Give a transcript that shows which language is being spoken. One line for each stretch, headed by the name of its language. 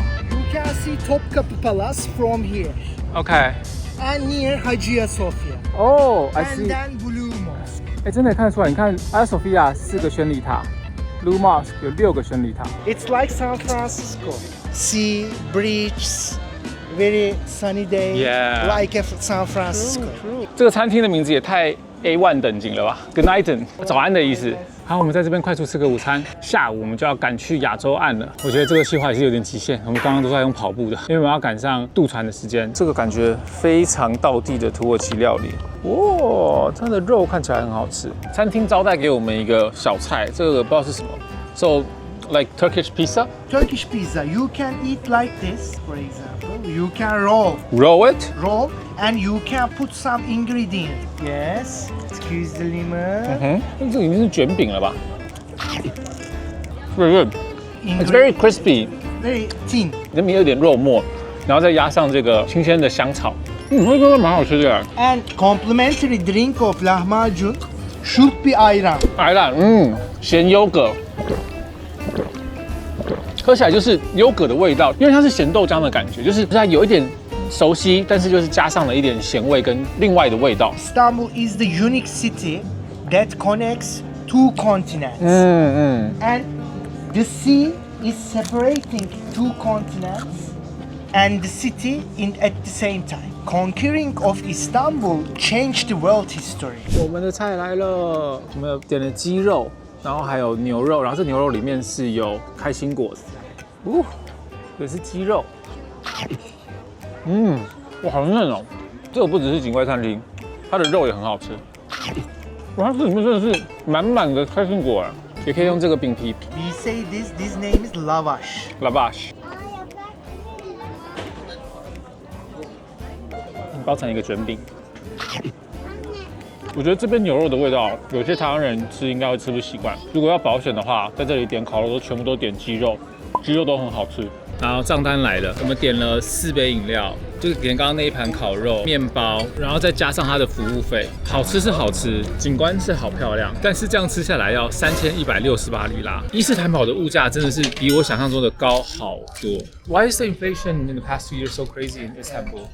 English: You can see Topkapı Palace from here. Okay. And near Hagia Sophia. Oh, I And see. then Blue Mosque.
Chinese: 哎，真的看得出来。你看，Hagia Sophia 4个宣礼塔 ，Blue Mosque 有6个宣礼塔。
English: It's like San Francisco. Sea, beaches, very sunny day. Yeah. Like San Francisco.
Chinese: 这个餐厅的名字也太 A1 等级了吧 ？
English: Good night，
Chinese: 早安的意思。好，我们在这边快速吃个午餐，下午我们就要赶去亚洲岸了。我觉得这个计划也是有点极限，我们刚刚都在用跑步的，因为我们要赶上渡船的时间。这个感觉非常道地的土耳其料理，哇，它的肉看起来很好吃。餐厅招待给我们一个小菜，这个不知道是什么 ，
English: so like Turkish pizza. Turkish pizza, you can eat like this, for example. You can roll, Roll it. and you can put some ingredient. Yes. Squeeze the lemon.
Chinese: 这已经是卷饼了吧 ？
English: Very good. It's very crispy. Very thin.
Chinese: 里面有点肉末，然后再压上这个新鲜的香草，我觉得蛮好吃的。
English: And complimentary drink of lahmacun should be ayran.
Chinese: 白兰，咸优格，喝起来就是优格的味道，因为它是咸豆浆的感觉，就是它有一点熟悉，但是就是加上了一点咸味跟另外的味道。
English: Istanbul is the unique city that connects two continents. And the sea is separating two continents and the city at the same time. Conquering of Istanbul changed the world history.
Chinese: 我们的菜来了，我们有点了鸡肉，然后还有牛肉，然后这牛肉里面是有开心果子，也是鸡肉。哇，好嫩哦！这个不只是景怪餐厅，它的肉也很好吃。哇，它这里面真的是满满的开心果，也可以用这个饼皮
English: We say this name is lavash.
Chinese: lavash 包成一个卷饼。我觉得这边牛肉的味道，有些台湾人吃应该会吃不习惯。如果要保险的话，在这里点烤肉都全部都点鸡肉，鸡肉都很好吃。然后账单来了，我们点了4杯饮料，就是点刚刚那一盘烤肉、面包，然后再加上它的服务费。好吃是好吃，景观是好漂亮，但是这样吃下来要3168里拉。伊斯坦堡的物价真的是比我想象中的高好多。
English: Why is the inflation in the past 2 years so crazy in Istanbul?